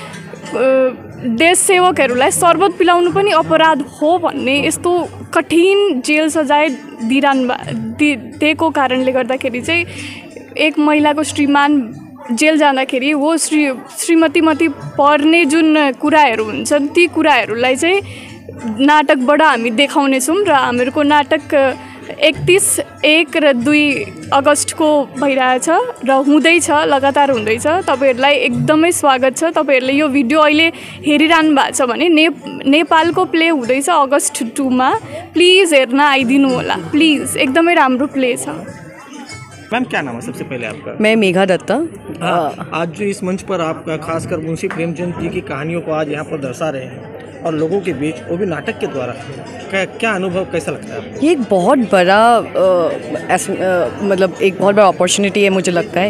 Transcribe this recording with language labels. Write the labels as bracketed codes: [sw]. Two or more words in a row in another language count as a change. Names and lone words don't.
[ne] देश सेवकहरूलाई शरबत पिलाउनु पनि अपराध हो भन्ने यस्तो कठिन जेल सजाय दिएको कारणले गर्दाखेरि चाहिँ एक महिलाको श्रीमान जेल जाँदाखेरि वो श्रीमतीमती पर्ने जुन कुराहरू हुन्छन् ती कुराहरूलाई चाहिँ नाटकबाट हामी देखाउनेछौँ र हामीहरूको नाटक 31, 1 र 2 अगस्टको भइरहेछ र हुँदैछ, लगातार हुँदैछ। तपाईहरुलाई एकदमै स्वागत छ। तपाईहरुले यो भिडियो अहिले हेरिरहनु भएको छ भने नेपालको प्ले हुँदैछ अगस्ट 2 मा, प्लिज हेर्न आइदिनु होला, प्लिज। एकदमै राम्रो प्ले छ। [hi] मैम क्या नाम है सबसे पहले आपका? मैं मेघा दत्ता। आज जो इस मंच पर आप खासकर मुंशी प्रेमचंद जी की कहानियों को आज यहाँ पर दर्शा रहे हैं और लोगों के बीच, वो भी नाटक के द्वारा, क्या अनुभव, कैसा लगता है आपको? ये एक बहुत बड़ा मतलब एक बहुत बड़ा अपॉर्चुनिटी है मुझे लगता है।